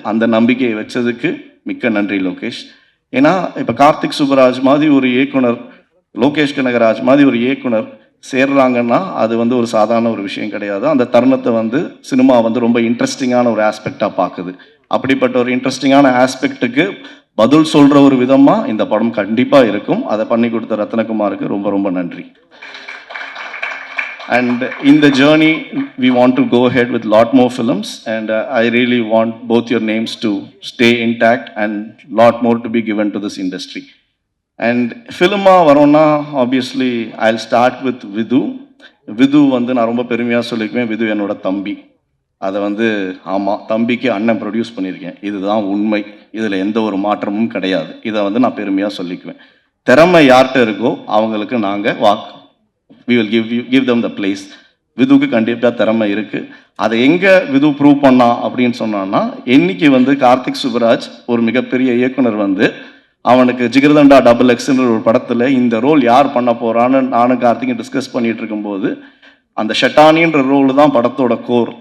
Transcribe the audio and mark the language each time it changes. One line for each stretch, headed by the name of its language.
Tamil: அந்த நம்பிக்கையை வச்சதுக்கு மிக்க நன்றி லோகேஷ். ஏன்னா இப்போ கார்த்திக் சுப்புராஜ் மாதிரி ஒரு இயக்குனர், லோகேஷ் கனகராஜ் மாதிரி ஒரு இயக்குனர் சேர்றாங்கன்னா அது வந்து ஒரு சாதாரண ஒரு விஷயம் கிடையாது. அந்த தருணத்தை வந்து சினிமா வந்து ரொம்ப இன்ட்ரெஸ்டிங்கான ஒரு ஆஸ்பெக்டாக பார்க்குது. அப்படிப்பட்ட ஒரு இன்ட்ரெஸ்டிங்கான ஆஸ்பெக்ட்டுக்கு பதில் சொல்கிற ஒரு விதமாக இந்த படம் கண்டிப்பாக இருக்கும். அதை பண்ணி கொடுத்த ரத்னகுமாருக்கு ரொம்ப ரொம்ப நன்றி.
English: And in the journey, we want to go ahead with a lot more films, and I really want both your names to stay intact and lot more to be given to this industry. And
Tamil: ஃபிலிமா வரோன்னா
English: Obviously I start with Vidhu.
Tamil: விது வந்து நான் ரொம்ப பெருமையாக சொல்லிக்குவேன், விது என்னோட தம்பி. அதை வந்து ஆமாம், தம்பிக்கு அண்ணன் ப்ரொடியூஸ் பண்ணியிருக்கேன், இதுதான் உண்மை, இதில் எந்த ஒரு மாற்றமும் கிடையாது. இதை வந்து நான் பெருமையாக சொல்லிக்குவேன். திறமை யார்கிட்ட இருக்கோ அவங்களுக்கு நாங்கள்
English: we will give them the place.
Tamil: விதுவுக்கு கண்டிப்பாக திறமை இருக்குது. அதை எங்கே விது ப்ரூவ் பண்ணா அப்படின்னு சொன்னான்னா, இன்னைக்கு வந்து கார்த்திக் சுப்ராஜ் ஒரு மிகப்பெரிய இயக்குனர் வந்து அவனுக்கு ஜிகர்தண்டா XXன்ற ஒரு படத்தில் இந்த ரோல் யார் பண்ண போகிறான்னு நானும் கார்த்திக்கும் டிஸ்கஸ் பண்ணிகிட்டு இருக்கும்போது, அந்த ஷெட்டானின்ற ரோல் தான் படத்தோட கோர்.